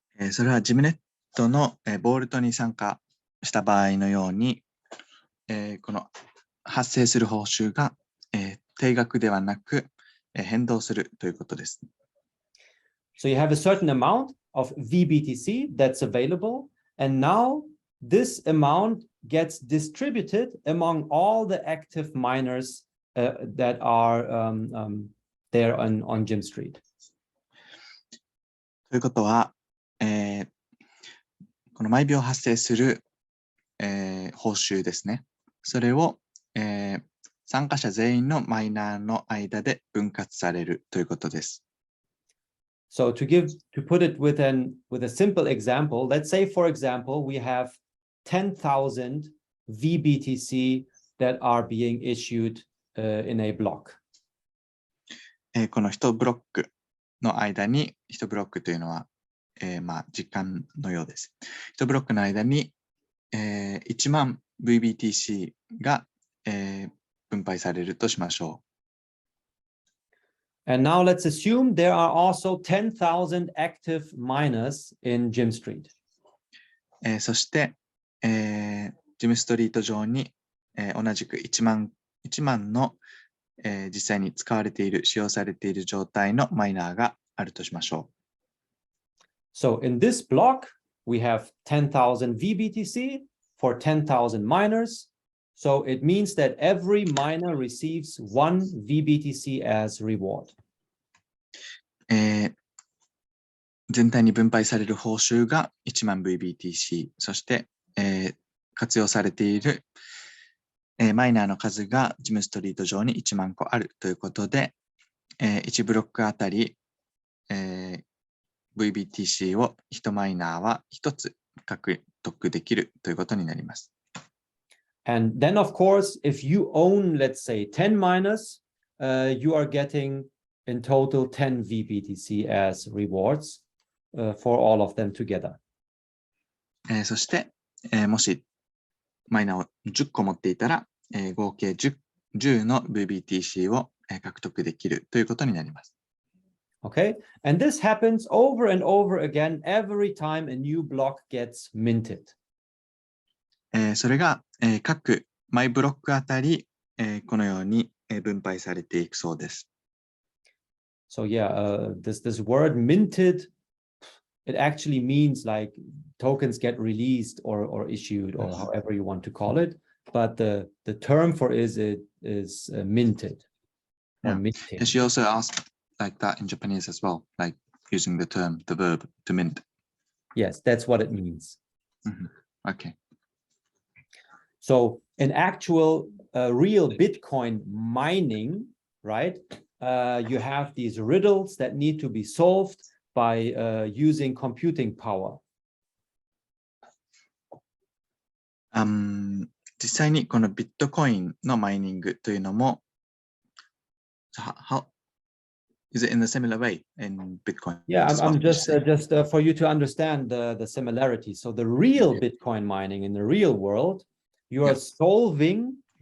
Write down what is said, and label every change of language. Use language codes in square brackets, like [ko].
[ja] それはジムネットのボールトに参加した場合のように、この発生する報酬が定額ではなく変動するということです。 [en] So you have a certain amount of VBTC that's available, and now this amount gets distributed among all the active miners that are there on Gym Street. [ja] ということは、この毎秒発生する、報酬ですね。それを、参加者全員のマイナーの間で分割されるということです。 [en] So to put it with a simple example, let's say, for example, we have 10,000 VBTC that are being issued in a block. [ja] この1ブロックの間に、1ブロックというのは、時間のようです。 1ブロックの間に、1万 VBTC が、分配されるとしましょう。 [en] And now let's assume there are also 10,000 active miners in Gym Street. [ja] そして、ジムストリート上に、同じく1万の、実際に使われている、使用されている状態のマイナーがあるとしましょう。 [en] So in this block, we have 10,000 VBTC for 10,000 miners. So it means that every miner receives 1 VBTC as reward. [ja] 全体に分配される報酬が1万 VBTC、そして、活用されている、マイナーの数がジムストリート上に1万個あるということで、1ブロックあたり、VBTC を1マイナーは1つ獲得できるということになります。 [en] And then, of course, if you own, let's say, 10 miners, you are getting in total 10 VBTC as rewards for all of them together. [ja] そして、もしマイナーを10個持っていたら、合計 10の VBTC を獲得できるということになります。 [en] Okay, and this happens over and over again every time a new block gets minted. [ja] それが、各マイブロックあたり、このように、分配されていくそうです。 [en] So yeah, this word minted, it actually means like tokens get released or issued or however you want to call it. But the term for it is minted. Yeah. Minting. And she also asked like that in Japanese as well, like using the verb to mint. Yes, that's what it means. Okay. So in actual real Bitcoin mining, right? You have these riddles that need to be solved by using computing power. [ja] 実際にこのビットコインのマイニングというのも、 [en] how is it in a similar way in Bitcoin? Yeah, I'm just for you to understand the similarity. So the real Bitcoin mining in the real world, you are solving